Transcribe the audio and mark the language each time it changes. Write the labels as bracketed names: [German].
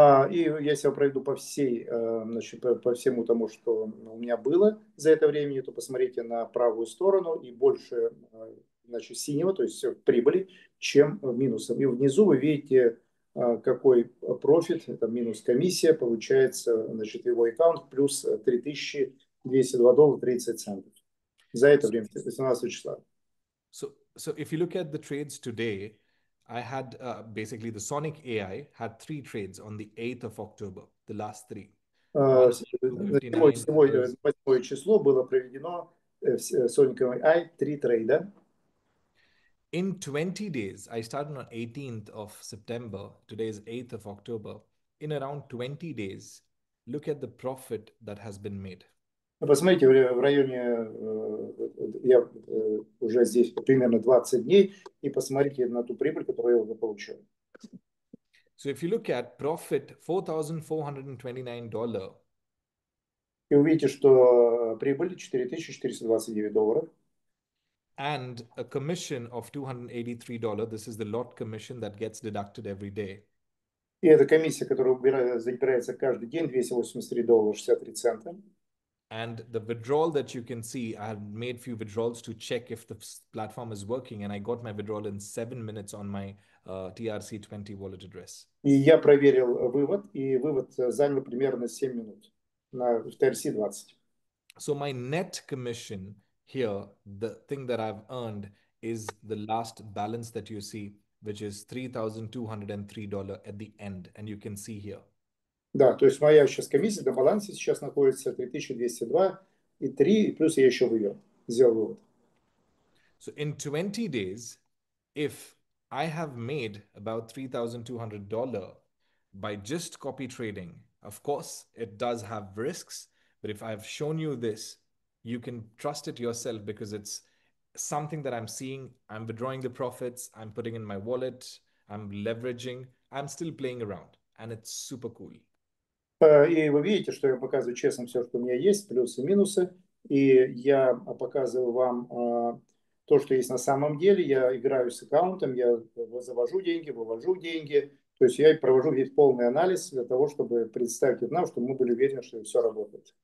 [Russian] И если я пройду по всему тому, что у меня было за это время, то посмотрите на правую сторону, и больше значит, синего, то есть в прибыли, чем в минусом. И внизу вы видите, какой профит, это минус комиссия, получается, значит, его аккаунт плюс $3202 30 центов за это время, 18 числа. [English] So if you look at the trades today, I had basically the Sonic AI had 3 trades on the 8th of October, the last 3. One [Russian] Сегодня, 8 число, было проведено Sonic AI 3 трейда. [English] In 20 days, I started on 18th of September. Today is 8th of October. In around 20 days, look at the profit that has been made. [Russian] Посмотрите, в районе, я уже здесь примерно 20 дней, и посмотрите на ту прибыль, которую я уже получил. [English] So if you look at profit, $4,429. [Russian] И увидите, что прибыль $4429. [English] And a commission of $283. This is the lot commission that gets deducted every day. [Russian] И эта комиссия, которая забирается каждый день, $283.63. [English] And the withdrawal that you can see, I have made few withdrawals to check if the platform is working, and I got my withdrawal in 7 minutes on my TRC20 wallet address. [Russian] И я проверил вывод, и вывод занял примерно 7 минут на TRC20. [English] So my net commission here, the thing that I've earned is the last balance that you see, which is $3,203 at the end, and you can see here. [Russian] Да, то есть моя сейчас комиссия на балансе сейчас находится 3202 и 3, и плюс я еще сделал вывод. [English] So in 20 days, if I have made about $3,200 by just copy trading, of course, it does have risks, but if I've shown you this, you can trust it yourself because it's something that I'm seeing. I'm withdrawing the profits, I'm putting in my wallet, I'm leveraging, I'm still playing around, and it's super cool. [Russian] И вы видите, что я показываю честно все, что у меня есть, плюсы и минусы. И я показываю вам то, что есть на самом деле. Я играю с аккаунтом, я завожу деньги, вывожу деньги. То есть я провожу весь полный анализ для того, чтобы представить нам, чтобы мы были уверены, что все работает.